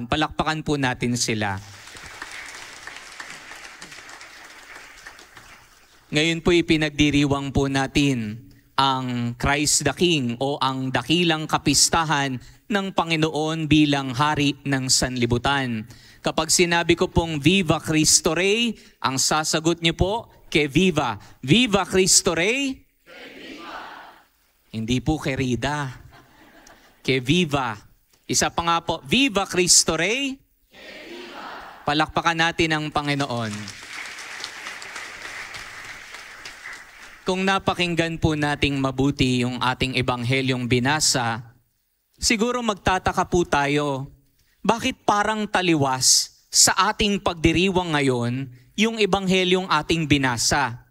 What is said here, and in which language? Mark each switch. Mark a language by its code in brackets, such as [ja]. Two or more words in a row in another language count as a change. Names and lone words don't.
[tl] Palakpakan po natin sila. Ngayon po ipinagdiriwang po natin ang Christ the King o ang dakilang kapistahan ng Panginoon bilang Hari ng Sanlibutan. Kapag sinabi ko pong [es] Viva Cristo Rey, [tl] ang sasagot niyo po, [es] que viva. Viva Cristo Rey? Que viva. [tl] Hindi po [es] que rida. Que viva. [tl] Isa pa nga po, [es] Viva Cristo Rey? Que viva. [tl] Palakpakan natin ang Panginoon. Kung napakinggan po nating mabuti yung ating ebanghelyong binasa, siguro magtataka po tayo, bakit parang taliwas sa ating pagdiriwang ngayon yung ebanghelyong ating binasa?